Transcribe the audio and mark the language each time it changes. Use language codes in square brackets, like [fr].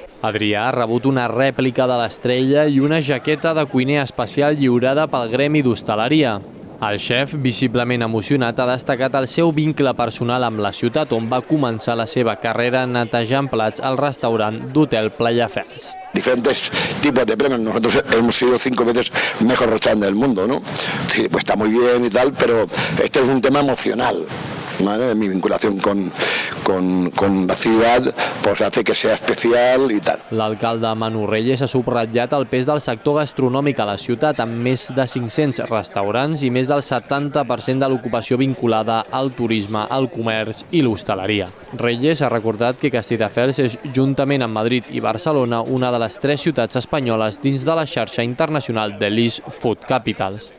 [ca] Adrià ha rebut una rèplica de l'estrella i una jaqueta de cuiner especial lliurada pel Gremi d'Hostaleria. El xef, visiblement emocionat, ha destacat el seu vincle personal amb la ciutat on va començar la seva carrera netejant plats al restaurant d'Hotel Playafels. [es] Diferentes tipos de premios. Nosotros hemos sido 5 veces mejor restaurante del mundo, ¿no? Sí, pues está muy bien y tal, pero este es un tema emocional. ¿Vale? Mi vinculación con la ciudad pues hace que sea especial y tal. [ca] L'alcalde Manu Reyes ha subratllat el pes del sector gastronòmic a la ciutat amb més de 500 restaurants i més del 70% de l'ocupació vinculada al turisme, al comerç i l'hostaleria. Reyes ha recordat que Castelldefels és, juntament amb Madrid i Barcelona, una de les 3 ciutats espanyoles dins de la xarxa internacional de l'East Food Capitals.